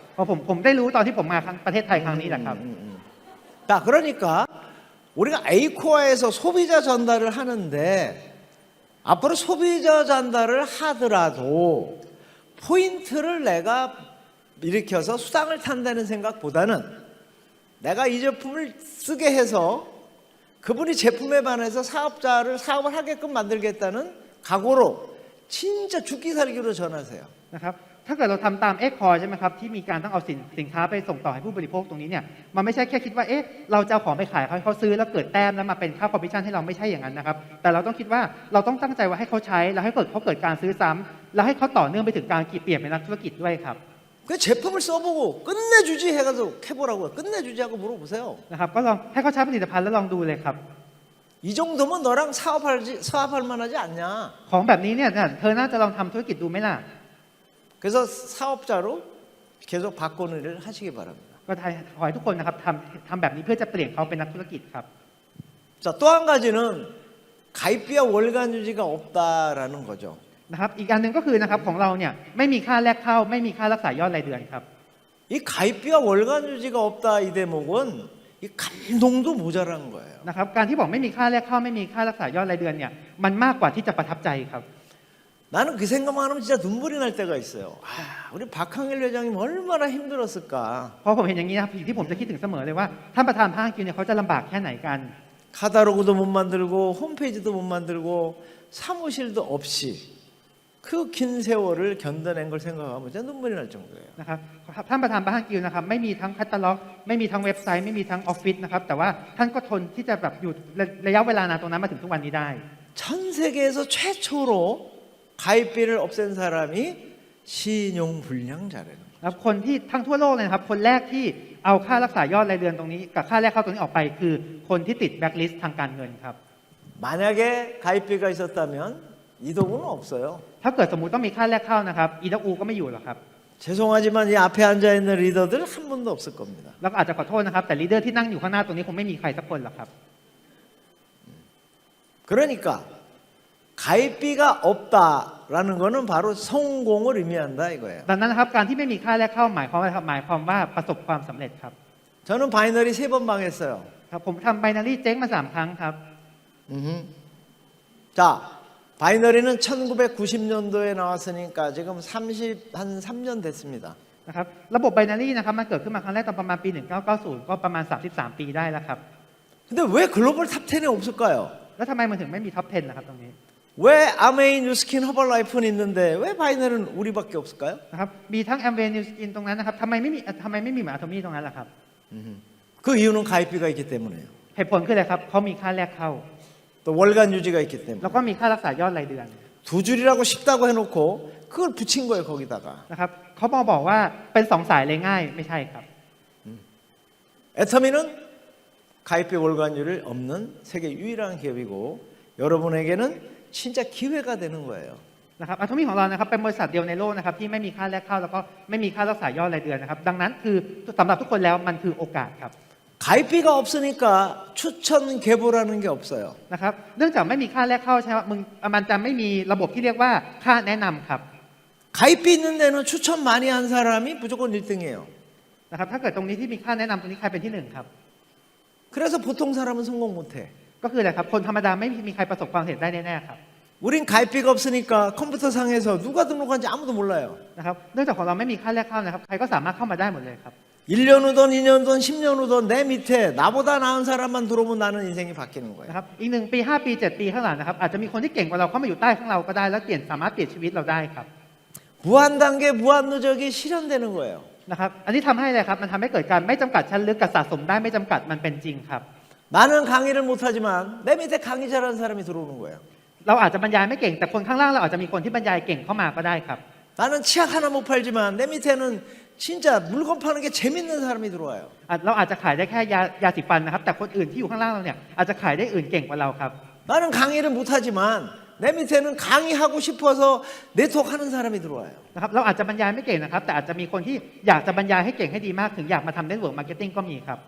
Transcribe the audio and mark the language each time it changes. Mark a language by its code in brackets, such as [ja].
[th] เพราะผมได้รู้ตอนที่ผมมาประเทศไทยครั้งนี้แหละครับ [ko] 자, 그러니까 우리가 에이코아에서 소비자 전달을 하는데 앞으로 소비자 전달을 하더라도 포인트를 내가 일으켜서 수당을 탄다는 생각보다는 내가 이 제품을 쓰게 해서 그분이 제품에 반해서 사업을 하게끔 만들겠다는 각오로 진짜 죽기 살기로 전하세요. [th] นะครับถ้าเกิดเราทำตามเอ็กคอร์ใช่ไหมครับที่มีการต้องเอาสินค้าไปส่งต่อให้ผู้บริโภคตรงนี้เนี่ยมันไม่ใช่แค่คิดว่าเอ๊ะเราจะเอาของไปขายให้เขาซื้อแล้วเกิดแต้มแล้วมาเป็นค่าคอมมิชชั่นให้เราไม่ใช่อย่างนั้นนะครับแต่เราต้องคิดว่าเราต้องตั้งใจว่าให้เขาใช้แล้วให้เขาเกิดการซื้อซ้ำแล้วให้เขาต่อเนื่องไปถึงการเปลี่ยนเป็นนักธุรกิจด้วยครับ [ko] 그 제품을 써보고 끝내주지 해가지고 해보라고요. 끝내주지 하고 물어보세요. [th] นะครับก็ลองให้เขาใช้ผลิตภัณฑ์แล้วลองดูเลยครับ [ko] 이 정도면 너랑 사업할 만하지 않냐. [th] ของแบบนี้เนี่ยเธอน่าจะลองทำธุรกิจดูไหมล่ะ [ko] 그래서 사업자로 계속 바꾸는 일을 하시기 바랍니다. [th] ก็ขอให้ทุกคนนะครับทำแบบนี้เพื่อจะเปลี่ยนเขาเป็นนักธุรกิจครับ [ko] 자, 또 한 가지는 가입비와 월간 유지가 없다라는 거죠. [th] นะครับอีกอันหนึ่งก็คือนะครับของเราเนี่ยไม่มีค่าแลกเข้าไม่มีค่ารักษายอดรายเดือนครับ [ko] 이 가입비와 월간 유지가 없다 이 대목은 이 감동도 모자란 거예요. [th] นะครับการที่บอกไม่มีค่าแลกเข้าไม่มีค่ารักษายอดรายเดือนเนี่ยมันมากกว่าที่จะประทับใจครับ [ko] 나는 그 생각만 하면 진짜 눈물이 날 때가 있어요. 우리 박항일 회장님 얼마나 힘들었을까. [th] เพราะผมเห็นอย่างนี้นะครับสิ่งที่ผมจะคิดถึงเสมอเลยว่าท่านประธานภาคกินเนี่ยเขาจะลำบากแค่ไหนกัน [ko] 카다로그도 못 만들고 홈페이지도 못 만들고 사무실도 없이 그 긴 세월을 견뎌낸 걸 생각하면 진짜 눈물이 날 정도예요. [th] นะครับท่านประธานบาฮังกิวนะครับไม่มีทั้งแคตตาล็อกไม่มีทั้งเว็บไซต์ไม่มีทั้งออฟฟิศนะครับแต่ว่าท่านก็ทนที่จะแบบอยู่ระยะเวลานานตรงนั้นมาถึงทุกวันนี้ได้ [ko] 전 세계에서 최초로 가입비를 없앤 사람이 신용불량자라는 [th] แล้วคนที่ทั้งทั่วโลกเลยนะครับคนแรกที่เอาค่ารักษายอดรายเดือนตรงนี้กับค่าแรกเข้าตรงนี้ออกไปคือคนที่ติดแบล็คลิสต์ทางการเงินครับ [ko] 만약에 가입비가 있었다면 이도구는 없어요. [th] ถ้าเกิดสมมุติต้องมีค่าแรกเข้านะครับอีดักอูก็ไม่อยู่หรอกครับ [ko] 죄송하지만 이 앞에 앉아 있는 리더들 한 분도 없을 겁니다. [th] แล้วก็อาจจะขอโทษนะครับแต่ลีดเดอร์ที่นั่งอยู่ข้างหน้าตรงนี้คงไม่มีใครสักคนหรอกครับ [ko] 그러니까 가입비가 없다라는 거는 바로 성공을 의미한다 이거예요. [th] ดังนั้นนะครับการที่ไม่มีค่าแรกเข้าหมายความว่าหมายความว่าประสบความสำเร็จครับ [ko] 저는 바이너리 3번 망했어요. [th] ครับผมทำไบนารี่เจ๊งมา3 ครั้งครับ [ko] 자, 바이너리는 1990년도에 나왔으니까 지금 3년 됐습니다. [th] นะครับระบบไบนารี่นะครับมันเกิดขึ้นมาครั้งแรกตอนประมาณปี 1990 ก็ประมาณ 33 ปีได้แล้วครับ [ko] 근데 왜 글로벌 탑 10에 없을까요? [th] แล้วทำไมมันถึงไม่มีท็อป 10 นะครับตรงนี้ [ko] 왜 아메이 뉴스킨 허벌라이프는 있는데 왜 바이너리는 우리밖에 없을까요? [th] นะครับมีทั้งแอมเวนิวสกินตรงนั้นนะครับทำไมไม่มีเหมือนอะโทมี่ตรงนั้นล่ะครับ [ko] 그 이유는 가입비가 있기 때문에요. [th] เหตุผลคืออะไรครับเขามีค่าแรกเข้า [ko] 또 월간 유지가 있기 [th] แล้ วก็มีค่ารักษายอดรายเดือน [ko] 두 줄이라고 쉽다고 해놓고 그걸 붙인 거예요 거기다가. [th] นะครับเขาบอกว่าเป็น2 สายเลยง่ายไม่ใช่ครับ [ko] 애터미는 가입비 월간율이 없는 세계 유일한 기업이고 여러분에게는 진짜 기회가 되는 거예요. [th] นะครับอะโทมี่ของเรานะครับเป็นบริษัทเดียวในโลกนะครับที่ไม่มีค่าแรกเข้าแล้วก็ไม่มีค่ารักษายอดรายเดือนนะครับดังนั้นคือสำหรับทุกคนแล้วมันคือโอกาสครับ [ko] 가입비가 없으니까 추천 계보라는 게 없어요. [th] นะครับเนื่องจากไม่มีค่าแรกเข้าใช่ไหมมันจะไม่มีระบบที่เรียกว่าค่าแนะนำครับ [ko] 가입비 있는 데는 추천 많이 한 사람이 무조건 1등이에요. [th] นะครับถ้าเกิดตรงนี้ที่มีค่าแนะนำตรงนี้ใครเป็นที่1ครับ [ko] 그래서 보통 사람은 성공 못해. [th] ก็คืออะไรครับคนธรรมดาไม่มีใครประสบความสำเร็จได้แน่ๆครับ [ko] 우린 가입비가 없으니까 컴퓨터 상에서 누가 등록한지 아무도 몰라요. [th] นะครับเนื่องจากของเราไม่มีค่าแรกเข้านะครับใครก็สามารถเข้ามาได้หมดเลยครับ [ko] 1년 후든 2년 후든 10년 후든 내 밑에 나보다 나은 사람만 들어오면 나는 인생이 바뀌는 거예요. [th] นะครับอีก1 ปี 5 ปี 7 ปีข้างหลังนะครับอาจจะมีคนที่เก่งกว่าเราเข้ามาอยู่ใต้ข้างเราก็ได้แล้วสามารถเปลี่ยนชีวิตเราได้ครับ [ko] 무한 단계 무한 누적이 실현되는 거예요. [th] นะครับอันนี้ทำให้อะไรครับมันทำให้เกิดการไม่จำกัดชั้นลึกกับสะสมได้ไม่จำกัดมันเป็นจริงครับ [ko] 나는 강의를 못하지만 내 밑에 강의 잘하는 사람이 들어오는 거예요. [th] เราอาจจะบรรยายไม่เก่งแต่คนข้างล่างเราอาจจะมีคนที่บรรยายเก่งเข้ามาก็ได้ครับ [ko] 나는 치약 하나 못 팔지만 내 밑에는 진짜 물건 파는 게 재밌는 사람이 들어와요. [th] เราอาจจะขายได้แค่ยาสีฟันนะครับแต่คนอื่นที่อยู่ข้างล่างเราเนี่ยอาจจะขายได้อื่นเก่งกว่าเราครับ [ko] 나는 강의를 못하지만 내 밑에는 강의하고 싶어서 네트워크하는 사람이 들어와요. [th] นะครับเราอาจจะบรรยายไม่เก่งนะครับแต่อาจจะมีคนที่อยากจะบรรยายให้เก่งให้ดีมากถึงอยากมาทำเน็ตเวิร์กมาร์เก็ตติ้งก็มีครับ